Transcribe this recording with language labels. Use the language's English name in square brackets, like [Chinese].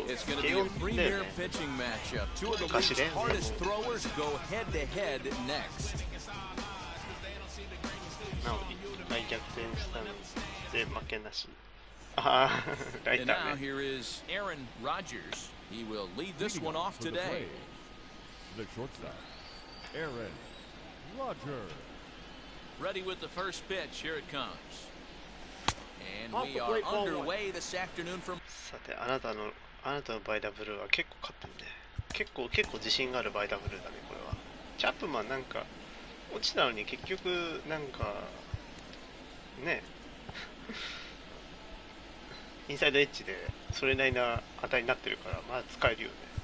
[English] It's going to be a premier pitching matchup. Two of the league's hardest throwers go head to head next. [Japanese] なお1回逆転したので負けなし。ああ、ライターね。 [English] And now here is Aaron Rodgers. He will lead this one off today. The shortstop, Aaron Rodgers. Ready with the first pitch. Here it comes. And we are underway this afternoon from. [Japanese] さて、あなたのバイダブルーは結構勝ったんで、結構自信があるバイダブルだねこれは。チャップマンなんか落ちたのに結局なんかねインサイドエッジでそれなりな値になってるからまあ使えるよね。